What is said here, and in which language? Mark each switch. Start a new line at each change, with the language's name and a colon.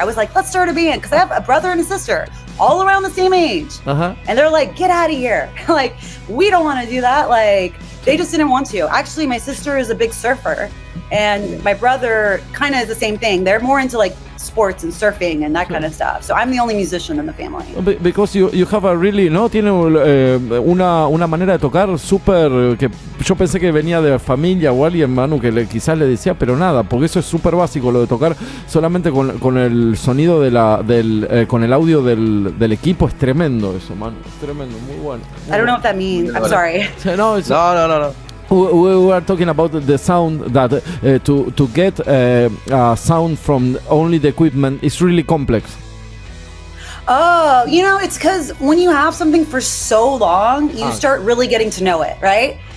English: I was like, let's start a band. Because I have a brother and a sister all around the same age. And they're like, get out of here. Like, we don't want to do that. Like, they just didn't want to. Actually, my sister is a big surfer. And my brother kind of is the same thing. They're more into like sports and surfing and that kind of stuff. So I'm the only musician in the family. Because you have a really, ¿no?
Spanish: Tiene una manera de tocar súper, que yo pensé que venía de familia o alguien, Manu, que quizás le decía, pero nada, porque eso es súper básico, lo de tocar solamente con el sonido con el audio del equipo, es tremendo eso, Manu, es tremendo, muy bueno.
English: I don't know what that means, I'm sorry. No. We were talking about the sound that to get a sound from only the equipment is really complex. Oh, you know, it's because when you have something for so long, you start really getting to know it, right?